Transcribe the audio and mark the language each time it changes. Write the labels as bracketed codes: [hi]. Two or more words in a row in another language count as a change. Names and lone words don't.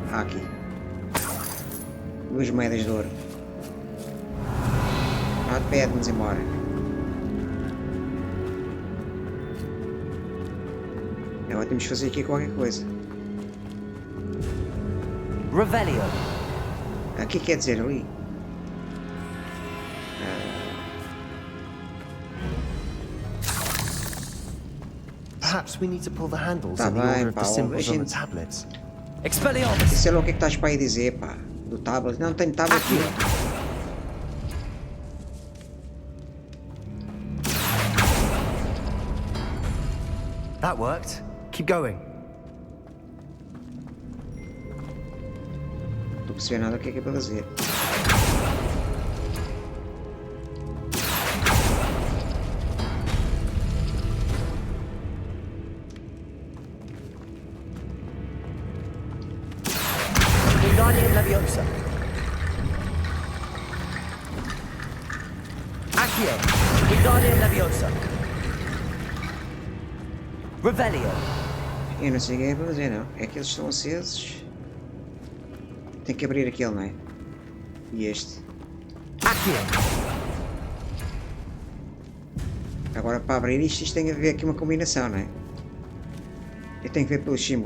[pt] Ah, aqui. 2 moedas de ouro. Ah, pede-nos embora. Agora temos que fazer aqui qualquer coisa. Rebellion. Aqui quer dizer ali. [en] Perhaps we need to pull the handles [pt] Tá [en] in the [pt] bem, [en] order of [pt] pá, [en] the symbols on the [pt] gente. [en] tablets. [pt] Expelliarmus. Sei lá o que é que estás para aí dizer, pá. Do tablet. Não tenho tablet aqui. [en] That worked. Keep going. [pt] Não estou a perceber nada o que é para fazer. Wingardium Leviosa. Accio. Wingardium Leviosa. Rebellion. Eu não sei o que é para fazer, não. É que eles estão acesos. Tem que abrir aquele, não é? E este. Accio. Agora para abrir isto tem que haver aqui uma combinação, não é? Eu tenho que ver pelos símbolos.